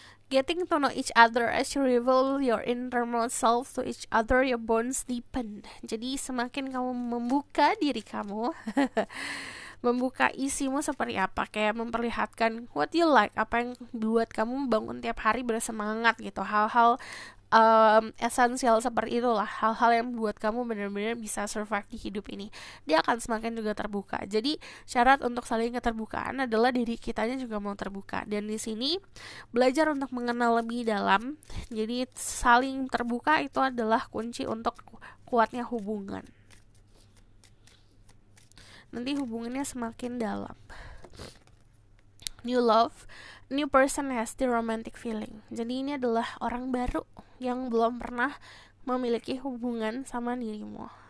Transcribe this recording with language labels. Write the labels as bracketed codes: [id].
[en] Getting to know each other as you reveal your innermost self to each other, your bonds deepen. [id] Jadi semakin kamu membuka diri kamu, membuka isimu seperti apa, kayak memperlihatkan [en] what you like, [id] apa yang buat kamu bangun tiap hari bersemangat gitu. Hal-hal esensial seperti itulah, hal-hal yang buat kamu benar-benar bisa survive di hidup ini. Dia akan semakin juga terbuka. Jadi syarat untuk saling keterbukaan adalah diri kitanya juga mau terbuka. Dan di sini belajar untuk mengenal lebih dalam. Jadi saling terbuka itu adalah kunci untuk kuatnya hubungan. Nanti hubungannya semakin dalam. [en] New love, new person has the romantic feeling. [id] Jadi ini adalah orang baru yang belum pernah memiliki hubungan sama dirimu.